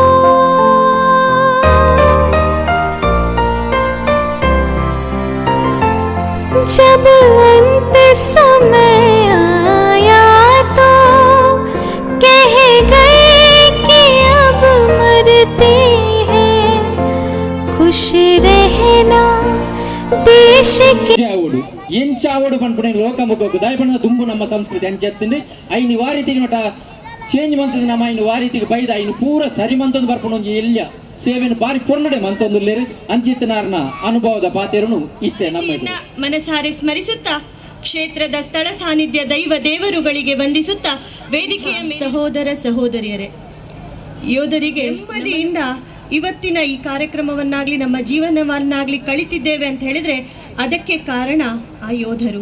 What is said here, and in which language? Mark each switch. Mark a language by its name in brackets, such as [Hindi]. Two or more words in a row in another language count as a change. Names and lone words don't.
[Hindi] जब अंत समय आया तो कह गए कि अब मरते हैं खुश रहना देश के [Tulu] ಅವಡು ಎಂಚಾವಡು ಪನ್ಪುಣ ಲೋಕಮುಖ ದಯಪಣ ದುಂಬು ನಮ್ಮ ಸಂಸ್ಕೃತಿ ಅಂಚೆತ್ತಂಡು ಐನು ವಾರೀತಿಗೆ ನೋಟ ಚೇಂಜ್ ಮಂತದ ನಮ್ಮ ಐನು ವಾರೀತಿಗೆ ಬೈದ ಐನು ಪೂರ ಸರಿ ಮಂತೊಂದು ಬರ್ಪುಣ ಒಂಜಿ ಎಲ್ಲ ಸೇವೆನ ಬಾರಿ ಪೊರ್ನಡೆ ಮಂತೊಂದುಲ್ಲೇರು ಅಂಚಿತ್ತನಾರ್ನ ಅನುಭವದ ಪಾತೆರನು ಇತ್ತೆ ನಮ್ಮ [Kannada] ಮನಸಾರೆ ಸ್ಮರಿಸುತ್ತಾ ಕ್ಷೇತ್ರದ ಸ್ಥಳ ಸಾನ್ನಿಧ್ಯ ದೈವ ದೇವರುಗಳಿಗೆ ವಂದಿಸುತ್ತಾ ವೇದಿಕೆಯ ಸಹೋದರ ಸಹೋದರಿಯರೇ, ಯೋಧರಿಗೆ ನೆಮ್ಮದಿಯಿಂದ ಇವತ್ತಿನ ಈ ಕಾರ್ಯಕ್ರಮವನ್ನಾಗ್ಲಿ ನಮ್ಮ ಜೀವನವನ್ನಾಗ್ಲಿ ಕಳಿತಿದ್ದೇವೆ ಅಂತ ಹೇಳಿದ್ರೆ ಅದಕ್ಕೆ ಕಾರಣ ಆ ಯೋಧರು.